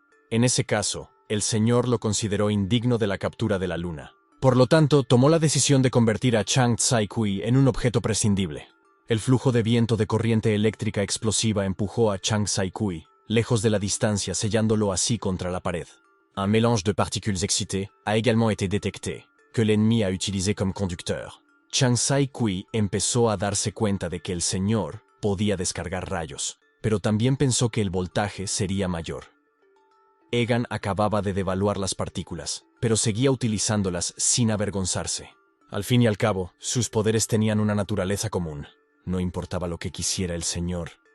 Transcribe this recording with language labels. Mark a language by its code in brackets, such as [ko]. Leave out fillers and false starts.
[es] En ese caso, el señor lo consideró indigno de la captura de la luna. Por lo tanto, tomó la decisión de convertir a Chang Sai-Kui en un objeto prescindible. El flujo de viento de corriente eléctrica explosiva empujó a Chang Sai-Kui, lejos de la distancia, sellándolo así contra la pared. [fr] Un mélange de particules excitées a également été détecté, que l'ennemi a utilisé comme conducteur. [es] Chang Sai-Kui empezó a darse cuenta de que el señor podía descargar rayos, pero también pensó que el voltaje sería mayor. Egan acababa de devaluar las partículas, pero seguía utilizándolas sin avergonzarse. Al fin y al cabo, sus poderes tenían una naturaleza común. No importaba lo que quisiera el señor.